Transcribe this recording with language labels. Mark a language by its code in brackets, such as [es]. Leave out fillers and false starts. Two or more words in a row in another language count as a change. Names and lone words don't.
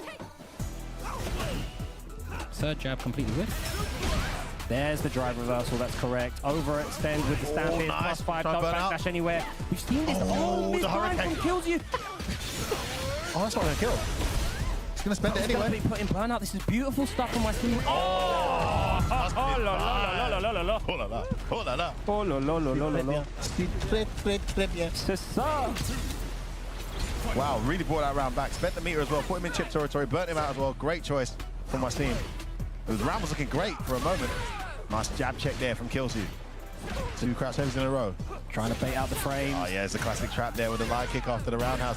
[en] Third jab completely whiff. There's the drive reversal, that's correct. Overextend with the stand fierce, nice. +5, don't backdash anywhere. We've seen this the hurricane kills you. Oh, that's not going to kill. He's going to spend it anyway. Put in burnout. This is beautiful stuff on my team. Oh la la la la la la la. Oh la la. Oh la la. Oh la la la la la la. [fr] C'est ça. [en] Wow, really brought that round back. Spent the meter as well. Put him in chip territory. Burnt him out as well. Great choice from my team. The round was looking great for a moment. Nice jab check there from Killsy. 2 crouch heavies in a row. Trying to bait out the frame. Oh yeah, it's a classic trap there with the light kick after the roundhouse.